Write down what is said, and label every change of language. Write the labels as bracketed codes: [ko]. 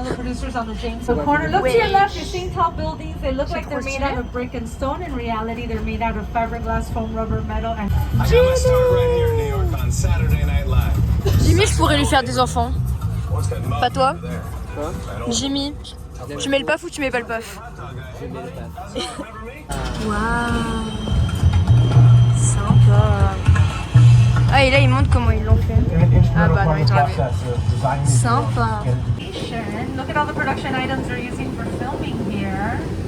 [en] Look to your left, you're seeing tall buildings. They look like they're made out of brick and stone. In reality, they're made out of fiberglass, foam, rubber, metal, and. [fr] Jimmy, je pourrais lui faire des enfants. Pas toi? Jimmy, tu mets le paf ou tu mets pas le paf? Je mets le paf. Waouh, sympa. Ah et là ils montrent comment ils l'ont fait. Ah bah non, ils ont lavé. Sympa. [en] Look at all the production items they're using for filming here.